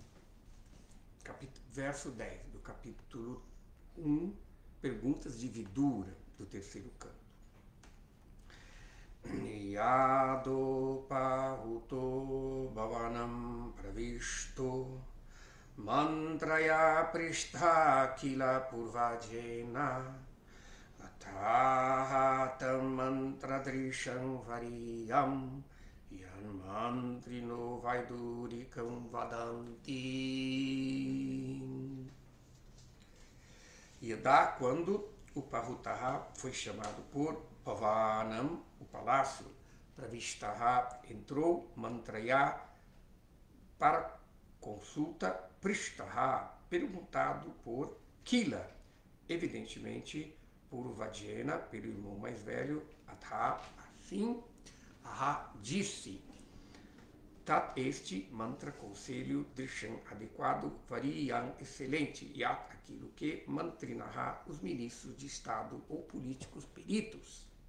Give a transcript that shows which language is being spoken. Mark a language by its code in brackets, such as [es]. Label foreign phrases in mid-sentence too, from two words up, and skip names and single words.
[pt] verso 10 do capítulo 1, Perguntas de Vidura, do terceiro canto. [sa] Yado pahuto bhavanam pravishto mantraya prishtha kila purvajena atahatam mantradrisham variyam yan mantrino vaidurikam vadanti. Yada, [pt] quando o Parvutaha foi chamado por Pavanam, o palácio, Pravishtaha entrou, Mantraya, para consulta, Prishtaha, perguntado por Kila, evidentemente por Vajena, pelo irmão mais velho, Atha, assim, Aha disse, Tat este mantra, conselho, Drisham adequado, Variyam excelente, Yat aquilo que, Mantrinaha, os ministros de Estado ou políticos peritos.